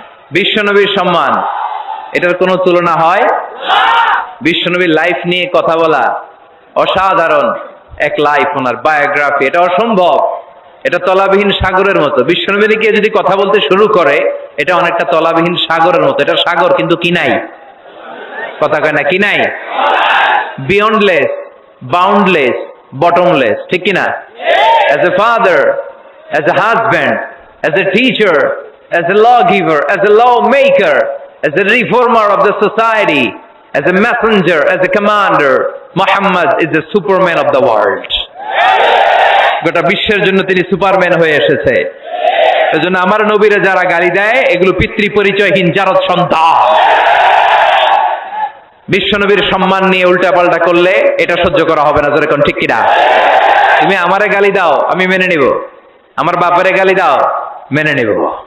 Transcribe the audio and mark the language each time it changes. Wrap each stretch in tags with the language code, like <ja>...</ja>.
<bn>বিশ্বনবীর সম্মান, এটার কোনো তুলনা হয়? বিশ্বনবীর লাইফ নিয়ে কথা বলা অসাধারণ এক লাইফ, ওনার বায়োগ্রাফি, এটা অসম্ভব। এটা তলাবিহীন সাগরের মতো। বিশ্বনবী নিয়ে যদি কথা বলতে শুরু করে, এটা অনেকটা তলাবিহীন সাগরের মতো। এটা সাগর কিন্তু কি নাই? কথা কয় না, কি নাই?</bn> <en>বিয়ন্ডলেস, boundless, bottomless,</en> <bn>ঠিক কিনা?</bn> <en>As a father, as a husband, as a teacher, as a lawgiver, as a lawmaker, as a reformer of the society, as a messenger, as a commander, Muhammad is the superman of the world.</en> <bn>গোটা বিশ্বের জন্য তিনি Superman হয়ে এসেছে। এজন্য আমার নবীরে যারা গালি দেয়, এগুলো পিতৃ পরিচয়হীন জারদ সন্তান। বিশ্বনবীর সম্মান নিয়ে উল্টাপাল্টা করলে এটা সহ্য করা হবে না, জোরে কোন ঠিক কিনা? তুমি আমারে গালি দাও, আমি মেনে নিব। আমার বাপেরে গালি দাও, মেনে নিব।</bn>